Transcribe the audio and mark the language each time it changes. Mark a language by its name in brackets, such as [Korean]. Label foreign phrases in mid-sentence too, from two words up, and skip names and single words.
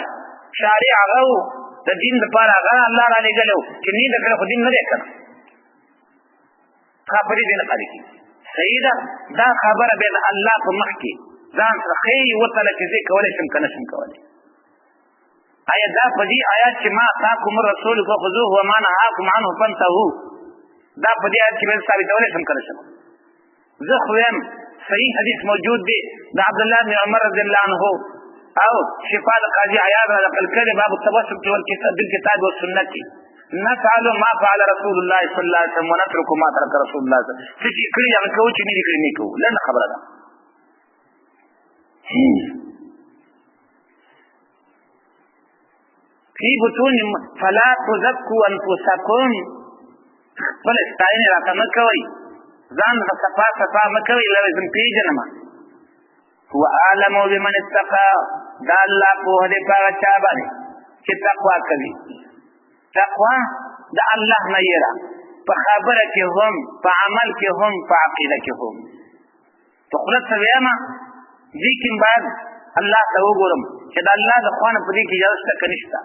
[Pashto] شارع هغه و د دین دپاره هغه الله را لېږلی و چې نه یې ده کړی خو دین نه دی که نه ښه په دې نه خالي کېږي. صحیح ده دا خبره بیا د الله په مخ کې ځان سره ښیي ورته چې زه کولی شم که نه شم کولی. آیا دا په دې آیات چې [Arabic] ما اتاکم الرسول فخذوه وما نهاکم عنه فانتهوا [Pashto] دا په دې آیات کې به ثابتولی شم که نه شم؟ زه خو یم صحیح حدیث موجود دی د عبدالله بن عمر [Arabic] رضی الله عنه [Pashto] او شفا د قاضي عیاض را نقل کړی [Arabic] باب التوسل بالکتاب والسنة [Pashto] کې [Arabic] نفعل ما فعل رسول الله صلی الله علیه وسلم ونترك ما ترك رسول الله صلی الله علیه وسلم. [Pashto] څه چې کړي هغه کوو چې نه دي کړي نه کوو. لنډه خبره ده. [Arabic] فی بطون فلا تزکوا انفسکم [Pashto] خپل ستاینې راته مه کوئ ځان ته صفا صفا مه کوئ لازم پېژنم [Arabic] هو اعلم بمن اتقى [Pashto] دا الله پوه دی په هغه چا باندې چې تقوا کوي. تقوا د الله نه یره په خبره کې هم په عمل کې هم په عقیده کې هم. په خوله څه ویمه دې کې باید الله ته وګورم چې د الله د خوا نه په دې کې اجازه شته که نشته.